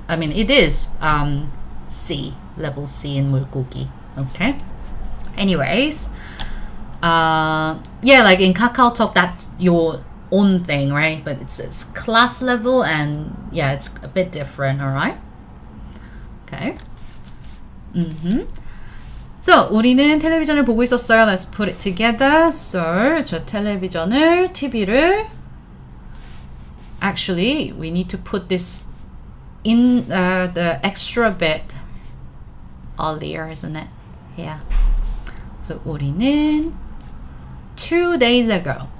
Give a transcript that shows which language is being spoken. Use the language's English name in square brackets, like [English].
[English] I mean, it is C, level C in Mulgogi. Okay. Anyways, like in KakaoTalk, that's your own thing, right? But it's class level, and yeah, it's a bit different. All right. Okay. [Korean] So, 우리는 텔레비전을 보고 있었어요. [English] Let's put it together. So, 저 텔레비전을, TV를 actually, we need to put this in the extra bit earlier, isn't it? Yeah. So, 우리는 2 days ago.